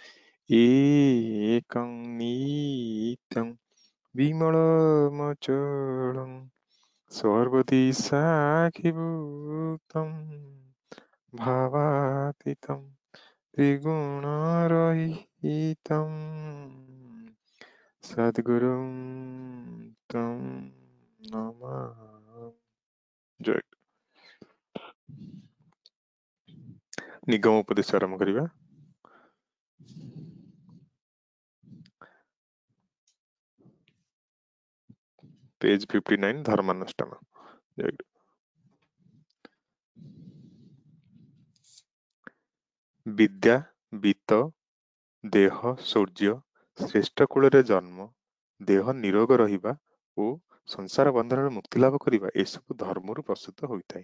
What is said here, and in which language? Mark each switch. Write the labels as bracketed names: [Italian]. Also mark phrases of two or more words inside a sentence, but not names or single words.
[Sanskrit] एकं नित्यं विमलमचलं सर्वदि साक्षिभूतं भावातीतं त्रिगुणरहितं सद्गुरुं तं नमामि। [Odia] ଜୟ ନିଗମ ଉପଦେଶ ଆରମ୍ଭ କରିବା। ପେଜ 59 ଧର୍ମାନୁଷ୍ଠାନ। ଜୟ ବିଦ୍ୟା ବିତ୍ତ ଦେହ ସୌର୍ଯ୍ୟ ଶ୍ରେଷ୍ଠ କୂଳରେ ଜନ୍ମ ଦେହ ନିରୋଗ ରହିବା ଓ ସଂସାର ବନ୍ଧନରୁ ମୁକ୍ତି ଲାଭ କରିବା ଏସବୁ ଧର୍ମରୁ ପ୍ରସ୍ତୁତ ହୋଇଥାଏ।